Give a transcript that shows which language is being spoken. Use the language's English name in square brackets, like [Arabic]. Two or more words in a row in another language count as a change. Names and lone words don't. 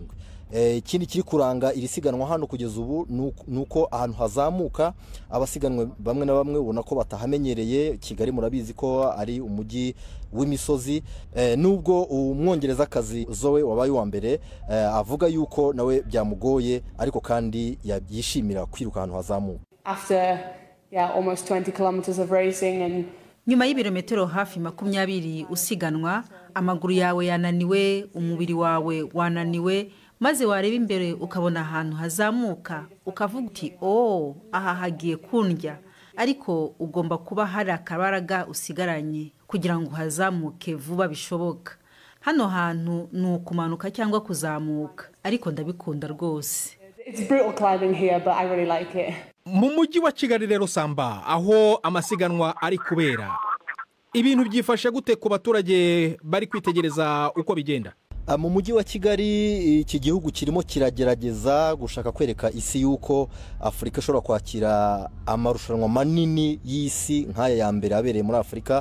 [Kinyarwanda] Ikindi kiri kuranga iri siganwa hano kugeza ubu nuko ahantu hazamuka abasiganwe bamwe na bamwe ubona ko batahamenyereye. Kigali murabizi ko ari umujyi w'imisozi nubwo umwongereza kazi Zoe wabaye wa mbere avuga yuko nawe byamugoye ariko kandi yishimira kwiruka ahantu hazamuka. [English] After almost 20 kilometers of racing and [Kinyarwanda] nyuma y'ibirometero hafi 20 usiganwa amaguru yawe yananiwe umubiri wawe wananiwe maze wareba imbere ukabona ahantu hazamuka ukavuga uti aha hagiye kundya ariko ugomba kuba hari akabaraga usigaranye kugira ngo hazamuke vuba bishoboka. Hano hantu ni ukumanuka cyangwa kuzamuka ariko ndabikunda rwose. [English] It's brutal climbing here but I really like it. [Kinyarwanda] Mu mujyi wa Kigali rero Samba aho amasiganwa ari kubera ibintu byifashe gute ku baturage bari kwitegereza uko bigenda? Mu mujyi wa Kigali iki gihugu kirimo kiragerageza gushaka kwereka isi yuko Afurika ishobora kwakira amarushanwa manini y'isi nk'aya ya mbere abereye muri Afurika.